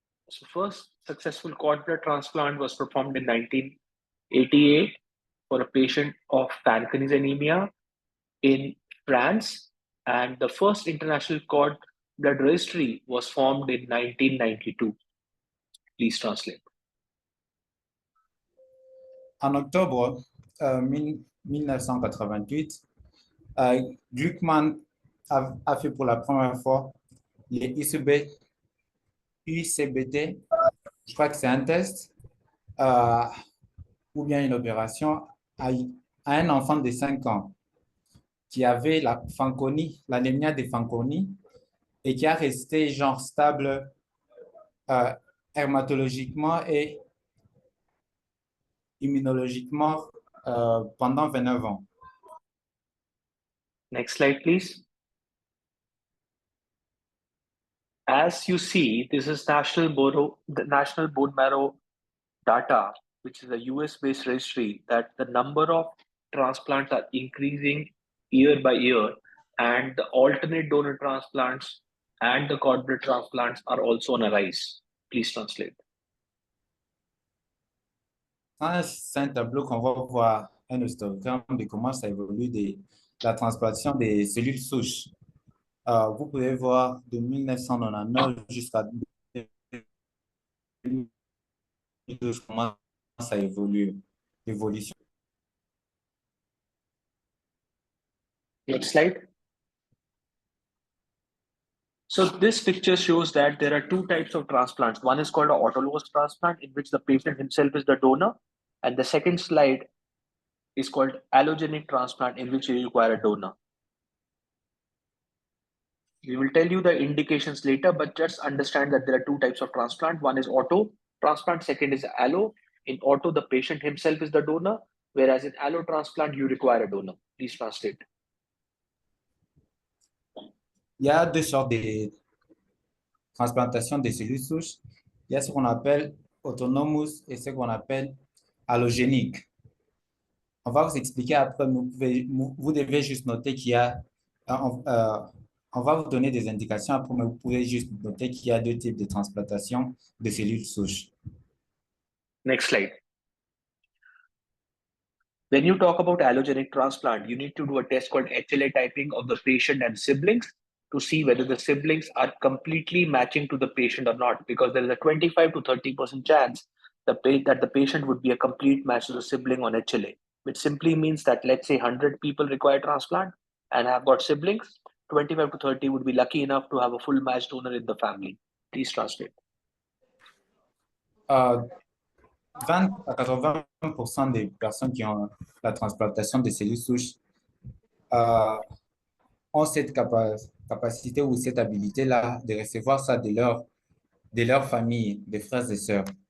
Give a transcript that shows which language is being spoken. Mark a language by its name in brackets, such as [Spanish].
[English] So first successful cord blood transplant was performed in 1988 for a patient of Fanconi's anemia in France, and the first international cord blood registry was formed in 1992. Please translate. [French] En octobre 1988, Gluckman a fait pour la première fois les UCBT. Je crois que c'est un test ou bien une opération à un enfant de 5 ans qui avait la Fanconi, l'anémia de Fanconi, et qui a resté genre stable hématologiquement et immunologiquement pendant 29 ans. [English] Next slide, please. As you see, this is the National Bone Marrow data, which is a US-based registry, that the number of transplants are increasing year by year, and the alternate donor transplants and the cord blood transplants are also on a rise. Please translate. [French] C'est un tableau qu'on va voir un histogramme de comment ça évolue de la transplantation des cellules souches. Vous pouvez voir de 1999 jusqu'à 2012 comment ça évolue, l'évolution. [English] Next slide. So this picture shows that there are two types of transplants. One is called an autologous transplant, in which the patient himself is the donor. And the second slide is called allogenic transplant, in which you require a donor. We will tell you the indications later, but just understand that there are two types of transplant. One is auto transplant, second is allo. In auto, the patient himself is the donor, whereas in allo transplant, you require a donor. Please translate. [French] Il y a deux sortes de transplantation des cellules souches. Il y a ce qu'on appelle autonomous et ce qu'on appelle allogénique. On va vous expliquer après, mais vous devez juste noter qu'il y a, on va vous donner des indications après, mais vous pouvez juste noter qu'il y a deux types de transplantation de cellules souches. [English] Next slide. When you talk about allogenic transplant, you need to do a test called HLA typing of the patient and siblings to see whether the siblings are completely matching to the patient or not, because there is a 25 to 30% chance that the patient would be a complete match to the sibling on HLA, which simply means that, let's say 100 people require transplant and have got siblings, 25 to 30 would be lucky enough to have a full match donor in the family. Please translate. [French] 20 à 80% des personnes qui ont la transplantation de cellules souches ont cette capacité ou cette habilité-là de recevoir ça de leur famille, des frères et sœurs.